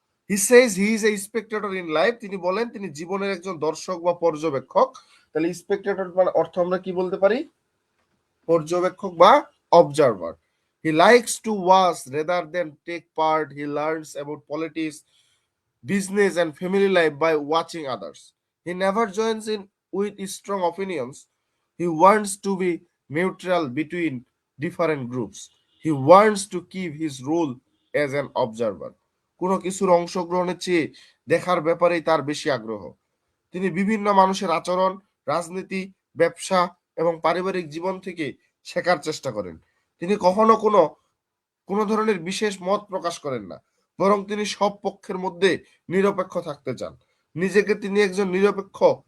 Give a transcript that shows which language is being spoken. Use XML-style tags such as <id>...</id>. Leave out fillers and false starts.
<en>he says he is a spectator in life,</en> <bn>তিনি বলেন তিনি জীবনের একজন দর্শক বা পর্যবেক্ষক। তাহলে স্পেকটেটর মানে অর্থ আমরা কি বলতে পারি, পর্যবেক্ষক বা observer.</bn> <en>He likes to watch rather than take part, he learns about politics, business and family life by watching others. He never joins in with strong opinions. He wants to be neutral between different groups. He wants to keep his role as an observer.</en> <bn>কোনো কিছুর অংশগ্রহণের চেয়ে দেখার ব্যাপারেই তার বেশি আগ্রহ। তিনি বিভিন্ন মানুষের আচরণ, রাজনীতি, ব্যবসা এবং পারিবারিক জীবন থেকে শেখার চেষ্টা করেন। তিনি কখনো কোনো ধরনের বিশেষ মত প্রকাশ করেন না, বরং তিনি সব পক্ষের মধ্যে নিরপেক্ষ থাকতে চান। নিজেকে তিনি একজন নিরপেক্ষ</bn>